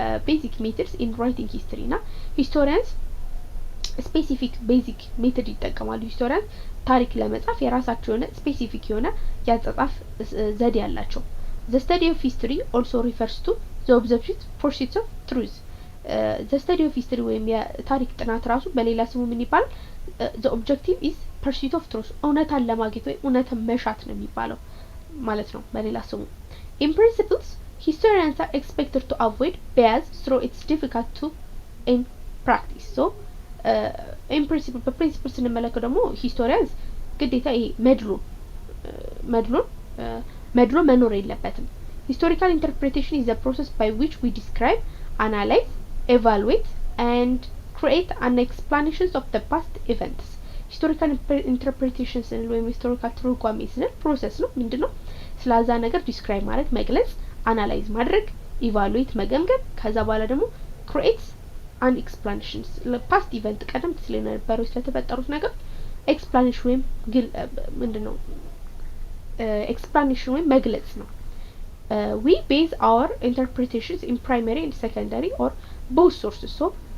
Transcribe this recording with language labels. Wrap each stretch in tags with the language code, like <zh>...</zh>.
<en>basic methods in writing history</en> <am>እና historians ስፔሲፊክ ቤዚክ ሜተድ ይጠቀማሉ። ሂስቶሪያን ታሪክ ለመጻፍ የራሳቸው የሆነ ስፔሲፊክ የሆነ ያጻጻፍ ዘዴ ያላቸው።</am> <en>the study of history also refers to the observed pursuit of truth። the study of history</en> <am>ወይም የታሪክ ጥናት ራሱ በሌላ ስሙ ምን ይባላል?</am> <en>the objective is pursuit of truth።</en> <am>እውነታን ለማግኘት ወይም እውነትን መሻት ነው የሚባለው ማለት ነው በሌላ ስሙ።</am> <en>in principles historians are expected to avoid bias through it's difficult to in practice። so in principle</en> <am>በፕሪንሲፕል ስንመለከት ደግሞ ሂስቶሪያንስ ግዴታ ይሄ መድሎ መኖር የለበትም።</am> <en>historical interpretation is the process by which we describe, analyze, evaluate and create an explanations of the past events። historical interpretation</en> <am>ስንል ወይም historical ትርጓሜ ስንል ፕሮሰስ ነው። ምንድነው? ስለዛ ነገር ዲስክራይብ ማለት መግለጽ፣ አናላይዝ ማድረግ፣ ኢቫሉዌት መገምገም፣ ከዛ በኋላ ደግሞ</am> <en>create an explanations</en> <am>ለፓስት ኢቨንት ቀደም ሲል የነበረው ስለተፈጠሩት ነገር ኤክስፕላኔሽን ወይም ምንድነው ኤክስፕላኔሽን ወይም መግለጽ ነው።</am> <en>we base our interpretations in primary and secondary or both sources።</en> <am>so</am>